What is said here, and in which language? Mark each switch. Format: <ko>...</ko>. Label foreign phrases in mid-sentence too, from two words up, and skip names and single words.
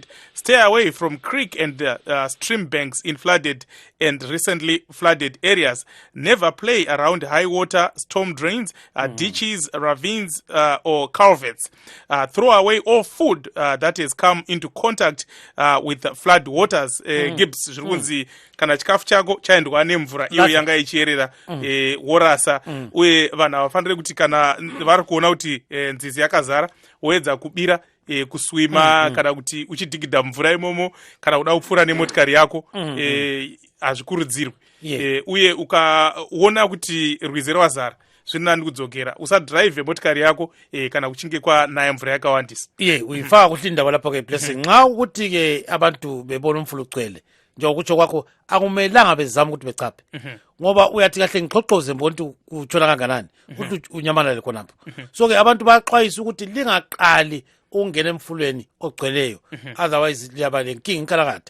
<en>Stay away from creek and stream banks in flooded and recently flooded areas. Never play around high water, storm drains, ditches, ravines, or culverts. Throw away all food that has come into contact with flood waters.</en> <sn>Gibbs zvirunzi kana chikafu chako chaendwa nemvura iyo yanga ichierera worasa uye vanhu havafaniri kuti kana vari kuona kuti nzizi yakazara woedza kubira kuswima kana kuti uchidhigidha mvura imomo kana kuda kupfuura nemotikari yako hazvikurudzirwi. Uye ukaona kuti rwizi rwazara zvinani kudzokera usadhiraivhe motikari yako kana kuchinge kwanaya mvura yakawandisa.</sn> <nd>Uyifaka kuthi indawo lapho-ke blessing nxa ukuthi-ke abantu bebona umfula ugcwele njengokutsho kwakho akumelanga bezama ukuthi bechaphe ngoba uyathi kahle ngixoxoze mbona ukuthi kutshona kanganani ukuthi unyamalale khonapho. So-ke abantu baxwayisa ukuthi lingaqali ukungena emfulweni ogcweleyo otherwise liyaba lenkinga inkalakatha.</nd>